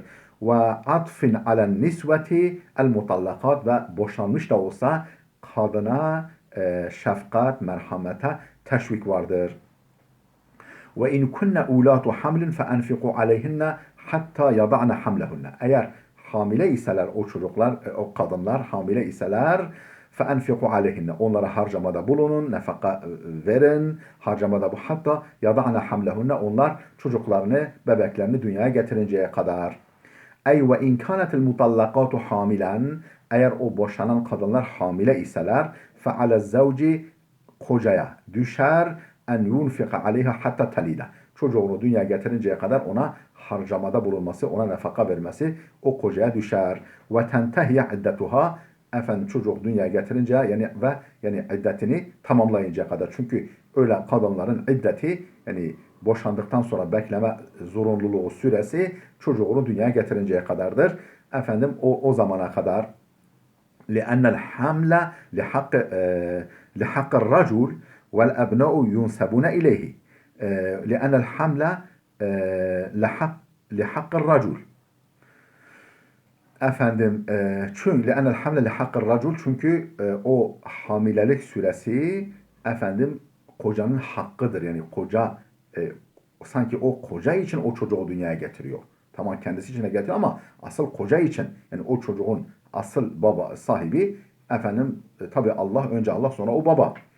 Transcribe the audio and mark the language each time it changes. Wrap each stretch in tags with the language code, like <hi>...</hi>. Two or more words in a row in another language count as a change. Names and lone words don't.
<ar>والعطف على النسوة المطلقات</ar> <tr>ve boşanmış da olsa kadına şefkat, merhamete teşvik vardır.</tr> <ar>وإن كن أولات حمل فأنفقوا عليهن حتى يضعن حملهن.</ar> <tr>Eğer hamile iseler o çocuklar, o kadınlar hamile iseler</tr> <ar>فَاَنْفِقُوا عَلَيْهِنَّ.</ar> <tr>Onlara harcamada bulunun, nefaka verin, harcamada bu.</tr> <ar>حتى يضعن حملهن.</ar> <tr>Onlar çocuklarını, bebeklerini dünyaya getirinceye kadar.</tr> <ar>أي وإن كانت المطلقة حاملا.</ar> <tr>Eğer o boşanan kadınlar hamile iseler</tr> <ar>فَعَلَى الزَّوْجِ</ar> <tr>kocaya düşer</tr> <ar>أن ينفق عليها حتى تلد.</ar> <tr>Çocuğunu dünyaya getirinceye kadar ona harcamada bulunması, ona nefaka vermesi o kocaya düşer.</tr> <ar>وتنتهي عدتها.</ar> <tr>Efendim çocuk dünyaya getirince yani iddetini tamamlayıncaya kadar. Çünkü öyle kadınların iddeti yani boşandıktan sonra bekleme zorunluluğu süresi çocuğunu dünyaya getirinceye kadardır. Efendim o zamana kadar</tr> <ar>لأن الحمل لحق الرجل والأبناء ينسبون إليه. لأن الحمل لحق الرجل.</ar> <tr>Efendim çünkü</tr> <ar>لأن الحمل لحق الرجل,</ar> <tr>çünkü o hamilelik süresi efendim kocanın hakkıdır. Yani koca sanki o koca için o çocuğu dünyaya getiriyor. Tamam, kendisi için de getiriyor ama asıl koca için, yani o çocuğun asıl baba sahibi efendim tabi Allah, önce Allah sonra o baba.</tr>